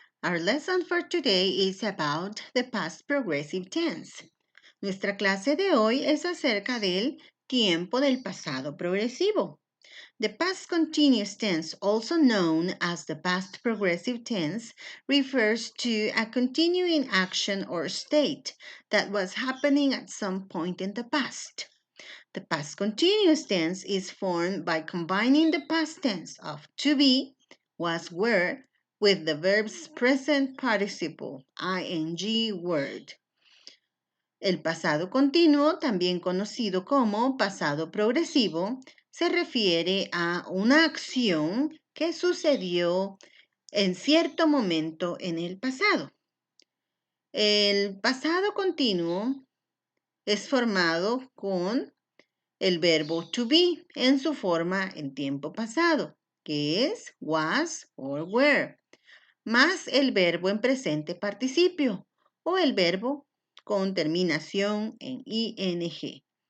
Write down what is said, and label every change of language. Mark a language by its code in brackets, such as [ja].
[en] Our lesson for today is about the past progressive tense. [es] Nuestra clase de hoy es acerca del tiempo del pasado progresivo. [en] The past continuous tense, also known as the past progressive tense, refers to a continuing action or state that was happening at some point in the past. The past continuous tense is formed by combining the past tense of to be, was, were, with the verb's present participle, ing word. [es] El pasado continuo, también conocido como pasado progresivo, se refiere a una acción que sucedió en cierto momento en el pasado. El pasado continuo es formado con el verbo to be en su forma en tiempo pasado, que es [en] was or were, [es] más el verbo en presente participio o el verbo con terminación en ing.